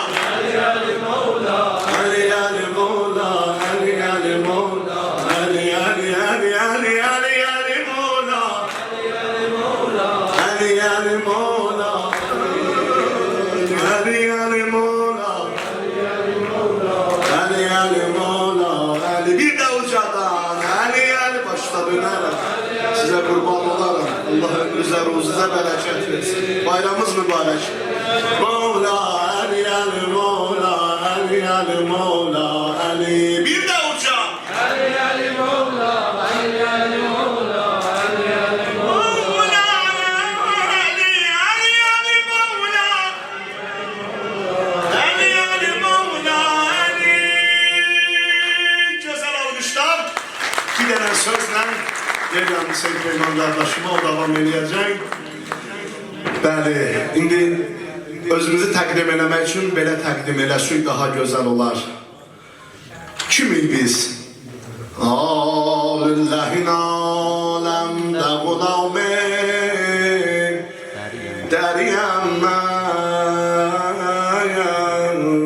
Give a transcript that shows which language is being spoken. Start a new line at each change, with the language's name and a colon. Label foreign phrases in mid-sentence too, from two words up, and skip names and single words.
Turkish: Ali Ali Mola, Ali Ali Mola, Ali Ali Mola, Ali Ali Ali Ali Ali Ali Mola, Ali Ali Mola, Ali Ali Mola, Ali Ali Mola, Ali Ali Mola, Ali bir de ucadan Ali Ali başta dönerek. Size kurban olarım. Allah ömrünüze, ruzunuza bereket Bayramımız mübarek. Mevla Ali Ali Mevla Ali Ali Mevla Ali. Bir de uca. Ali Ali Mola, Ali Ali Mola, Ali Ali Mola. Mevla Ali Ali Ali Mevla. Ali Ali Mevla Ali. Güzel alkışlar. Bir tane sözle Ceylan Seyit Beyman kardeşime o devam edecek.
Azerbaijani: Bəli, indi özümüzü təqdim eləmək üçün belə təqdim eləsək daha gözəl olar. Kimik biz? Lillahin aləmdə qulamı dəriyəm mən.